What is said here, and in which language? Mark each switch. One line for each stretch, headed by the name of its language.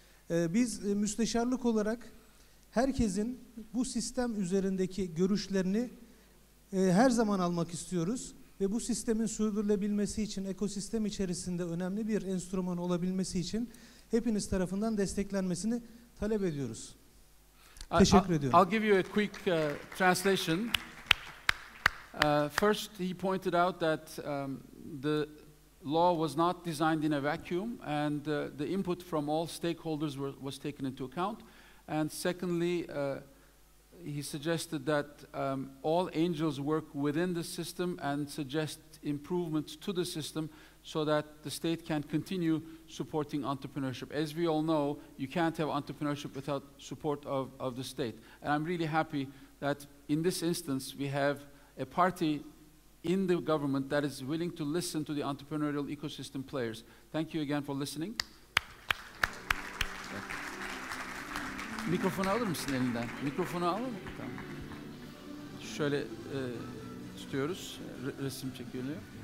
Turkish: Biz müsteşarlık olarak herkesin bu sistem üzerindeki görüşlerini her zaman almak istiyoruz ve bu sistemin sürdürülebilmesi için ekosistem içerisinde önemli bir enstrüman olabilmesi için hepiniz tarafından desteklenmesini talep ediyoruz. Teşekkür ediyorum.
English: I'll give you a quick translation. First, he pointed out that the law was not designed in a vacuum, and the input from all stakeholders was taken into account. And secondly, he suggested that all angels work within the system and suggest improvements to the system so that the state can continue supporting entrepreneurship. As we all know, you can't have entrepreneurship without support of the state. And I'm really happy that in this instance we have a party in the government that is willing to listen to the entrepreneurial ecosystem players. Thank you again for listening.
Turkish: Mikrofonu alır mısın elinden? Mikrofonu alır mı? Tamam. Şöyle tutuyoruz. Resim çekiliyor.